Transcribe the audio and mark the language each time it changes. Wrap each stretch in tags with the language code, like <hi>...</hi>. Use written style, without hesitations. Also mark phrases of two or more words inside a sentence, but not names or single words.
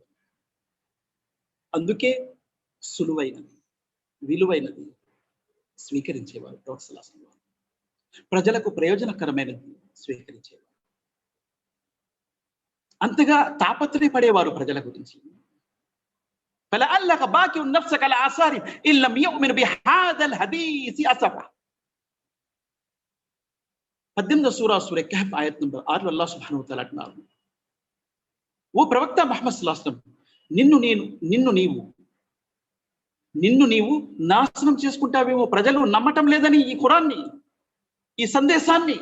<te>అందుకే సులువైనది, విలువైనది స్వీకరించేవారు ప్రవక్త</te> <ar>صلى الله عليه وسلم.</ar> <te>ప్రజలకు ప్రయోజనకరమైనది స్వీకరించేవారు. అంతగా తాపత్రయపడేవారు ప్రజల గురించి.</te> <ar>فلعلك باكع نفسك على آثارهم إن لم يؤمن بهذا الحديث أسفا.</ar> <te>18వ సూర కహఫ్ ఆయత్ నంబర్ 6 అల్లాహ్</te> <ar>سبحانه وتعالى</ar> <te>అంటున్నారు, ఓ ప్రవక్త ముహమ్మద్</te> <ar>صلى الله عليه وسلم,</ar> <te>నిన్ను నీవు నాశనం చేసుకుంటావేమో, ప్రజలు నమ్మటం లేదని ఈ ఖురాన్ని, ఈ సందేశాన్ని.</te>